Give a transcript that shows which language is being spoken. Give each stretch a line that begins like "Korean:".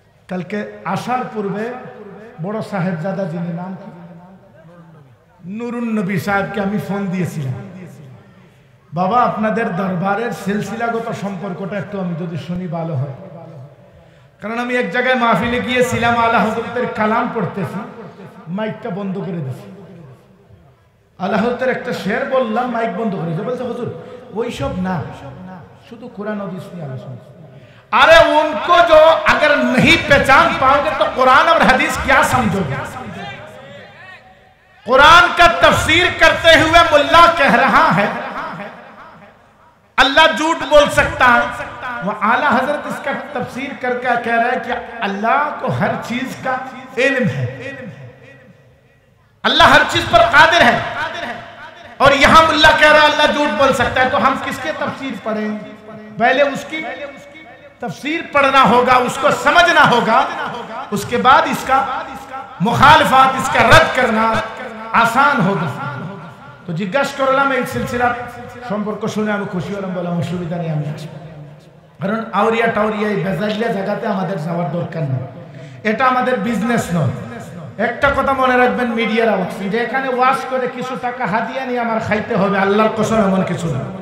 Bangla: কালকে আসার পূর্বে বড় সাহেবজাদা যিনি, নাম নুরুন নবী সাহেবকে আমি ফোন দিয়েছিলাম, বাবা আপনাদের দরবারের সিলসিলাগত সম্পর্কটা একটু আমি যদি শুনি ভালো হয়। কারণ আমি এক জায়গায় মাহফিলে গিয়েছিলাম, আলা হযরতের কালাম পড়তেছি, মাইকটা বন্ধ করে দিয়েছি। আলা হযরতের একটা শের বললাম, মাইক বন্ধ করে দিয়েছে। বলছে হুজুর ওইসব না, শুধু
Hindi: कुरान हदीस की आलोचना। अरे उनको जो अगर नहीं पहचान पाओगे तो कुरान और हदीस क्या समझोगे? कुरान का तफसीर करते हुए मुल्ला कह रहा है अल्लाह झूठ बोल सकता है, वो आला हजरत इसका तफसीर करके कह रहा है कि अल्लाह को हर चीज का इल्म है, अल्लाह हर चीज पर कादिर है। और यहां मुल्ला कह रहा है अल्लाह झूठ बोल सकता है, तो हम किसके तफसीर पढ़ें? पहले उसकी तफसीर पढ़ना होगा, उसको समझना होगा, उसके बाद इसका मुखालिफात, इसका रद्द करना आसान होगा।
Bangla: तो जिज्ञासा করলাম এই সিলসিলা সম্পর্ক শুনে আমি খুশি হলাম, বললাম অসুবিধা নেই, আমি আসবো। কারণ আউরিয়া টাউরিয়া এই বেজাইলিয়া জায়গাতে আমাদের যাওয়ার দরকার নেই, এটা আমাদের বিজনেস নয়। একটা কথা মনে রাখবেন, মিডিয়ার আওয়াজ, যে এখানে ওয়াজ করে কিছু টাকা হাদিয়া নিয়ে আমার খাইতে হবে, আল্লাহর কসম এমন কিছু না।